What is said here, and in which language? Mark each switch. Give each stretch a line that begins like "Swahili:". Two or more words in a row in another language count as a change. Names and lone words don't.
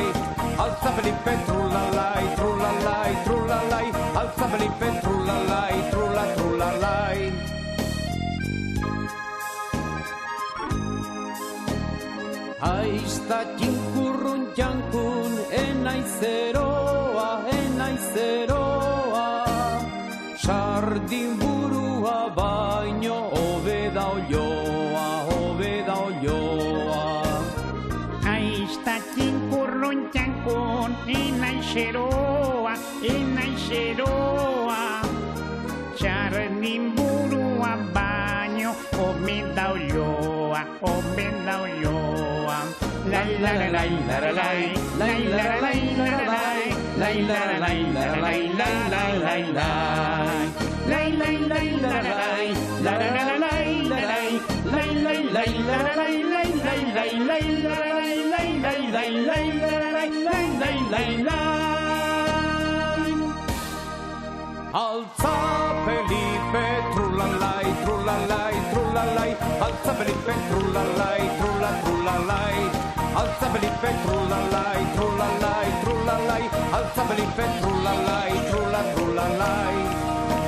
Spanish: alza Felipe, trulalai, trulalai, trulalai, alza Felipe, trulalai, trulalai.
Basque: Aizta txinkurrun jankun, enaizeroa, sardin burua baino, hobeda olioa, hobeda olioa. Txinkurrun txankun, enaizeroa, sardin burua baino, hobeda olioa, hobeda olioa. Lai la la lai la la lai, lai la la lai la la lai, lai la la lai la la lai, lai la lai lai. Lai lai lai la la lai, la la la lai la lai, lai lai lai la la lai, lai lai lai lai la la lai, lai lai lai lai la la lai, lai lai lai lai.
Spanish: Alza Felipe, trulalai, trulalai, trulalai, alza Felipe, trulalai, trulalai, alza Felipe, trulalai, trulalai, trulalai, alza Felipe, trulalai, trulalai.